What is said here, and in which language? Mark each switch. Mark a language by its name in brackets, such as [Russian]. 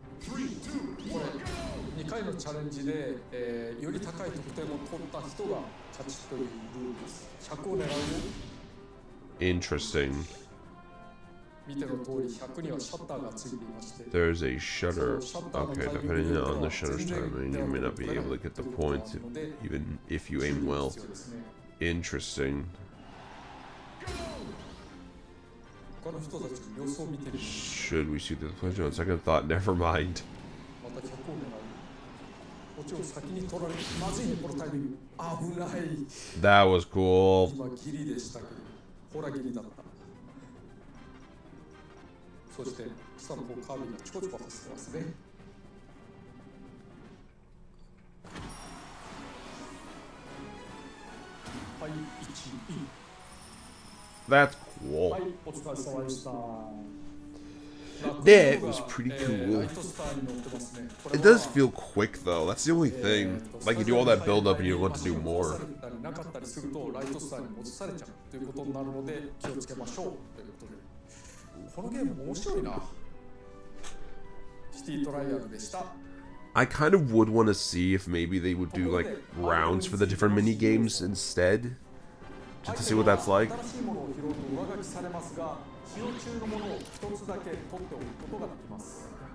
[Japanese] これ2回のチャレンジで、より高い得点を取った人が勝ちというルールです。 100を狙うよ。 [English] Interesting. [Japanese] 見ての通り100にはシャッターがついていまして。 [English] There's a shutter. Okay, depending on the shutter's timing, you may not be able to get the points even if you aim well. Interesting. [Japanese] 他の人たちの様子を見てみる。 [English] Should we shoot the pleasure? On second thought, never mind. [Japanese] また客を狙う。もちろん先に取られる。まずいねこのタイミング。危ない。 [English] That was cool. [Japanese] 今ギリでしたけど、ほらギリだった。そして下の方カービィがちょこちょこ走ってますね。はい、1位。 [English] That's cool. [Japanese] はい、お疲れ様でした。 [English] That was pretty cool. [Japanese] ライトスターに乗ってますね。 [English] It does feel quick though. That's the only thing. Like you do all that build up and you want to do more. [Japanese] なかったりするとライトスターに戻されちゃうということになるので気をつけましょうということで、このゲーム面白いな。シティトライアルでした。 [English] I kind of would want to see if maybe they would do like rounds for the different mini games instead, just to see what that's like. [Japanese] 新しいものを拾うと上書きされますが、使用中のものを一つだけ取っておくことができます。